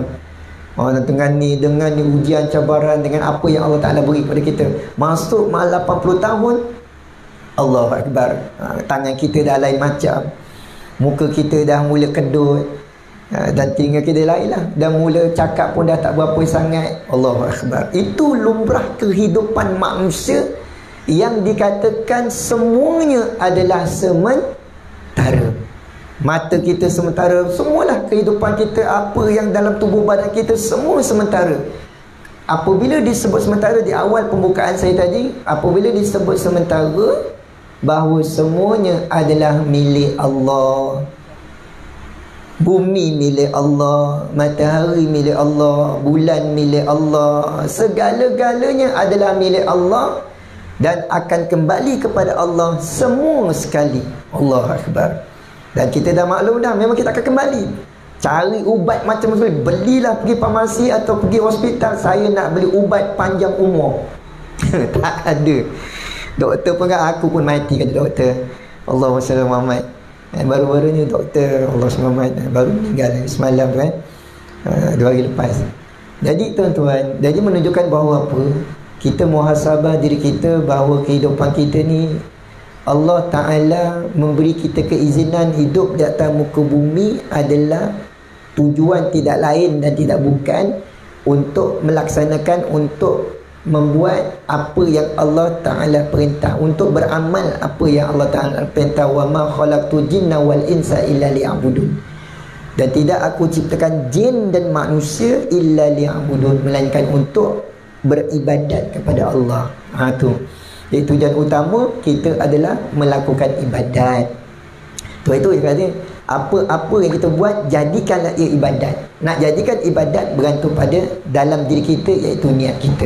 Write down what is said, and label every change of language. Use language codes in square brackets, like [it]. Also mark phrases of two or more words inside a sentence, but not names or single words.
[ms] Dengan ni ujian, cabaran, dengan apa yang Allah Ta'ala beri kepada kita. Masuk 80 tahun, [ar] الله أكبر, [ms] tangan kita dah lain macam, muka kita dah mula kedut, dan telinga kita lain lah, dah mula cakap pun dah tak berapa sangat. [ar] الله أكبر. [ms] Itu lumrah kehidupan manusia yang dikatakan semuanya adalah sementara. Mata kita sementara, semualah kehidupan kita, apa yang dalam tubuh badan kita, semua sementara. Apabila disebut sementara, di awal pembukaan saya tadi, apabila disebut sementara, bahawa semuanya adalah milik Allah. Bumi milik Allah, matahari milik Allah, bulan milik Allah, segala-galanya adalah milik Allah dan akan kembali kepada Allah semua sekali. [ar] الله أكبر. [ms] Dan kita dah maklum dah, memang kita akan kembali. Cari ubat macam mana, belilah pergi farmasi atau pergi hospital, saya nak beli ubat panjang umur. Tak ada. Doktor pun kan, aku pun mati kata doktor. [ar] اللهم صل على محمد. [ms] Baru-baru ni doktor Allah SWT baru meninggal semalam kan, 2 hari lepas. Jadi tuan-tuan, jadi menunjukkan bahawa apa, kita muhasabah diri kita bahawa kehidupan kita ni Allah Ta'ala memberi kita keizinan hidup di atas muka bumi adalah tujuan tidak lain dan tidak bukan untuk melaksanakan, untuk membuat apa yang Allah Ta'ala perintah, untuk beramal apa yang Allah Ta'ala perintah. [ar] وما خلقت الجن والإنس إلا ليعبدون. [ms] Dan tidak aku ciptakan jin dan manusia [ar] إلا ليعبدون, [ms] melainkan untuk beribadat kepada Allah. Tu. Jadi tujuan utama kita adalah melakukan ibadat. Itu dia kata, apa-apa yang kita buat, jadikanlah ia ibadat. Nak jadikan ibadat bergantung pada dalam diri kita, iaitu niat kita.